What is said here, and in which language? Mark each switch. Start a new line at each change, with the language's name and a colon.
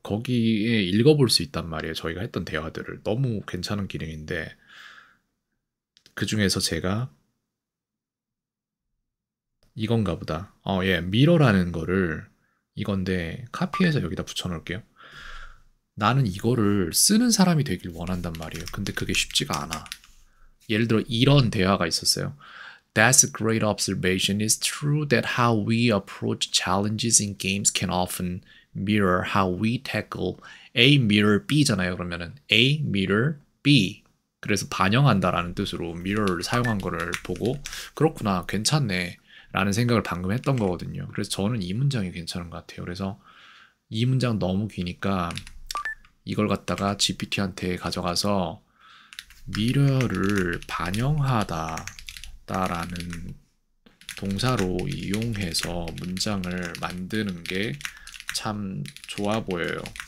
Korean: 거기에 읽어볼 수 있단 말이에요. 저희가 했던 대화들을. 너무 괜찮은 기능인데, 그 중에서 제가 이건가 보다. 예, 미러라는 거를 이건데 카피해서 여기다 붙여놓을게요. 나는 이거를 쓰는 사람이 되길 원한단 말이에요. 근데 그게 쉽지가 않아. 예를 들어 이런 대화가 있었어요.
English: That's a great observation. It's true that how we approach challenges in games can often mirror how we tackle A mirror B잖아요.
Korean: 그러면은 A mirror B. 그래서 반영한다라는 뜻으로 mirror를 사용한 거를 보고 그렇구나, 괜찮네 라는 생각을 방금 했던 거거든요. 그래서 저는 이 문장이 괜찮은 것 같아요. 그래서 이 문장 너무 기니까 이걸 갖다가 GPT한테 가져가서 미러를 반영하다 라는 동사로 이용해서 문장을 만드는 게 참 좋아 보여요.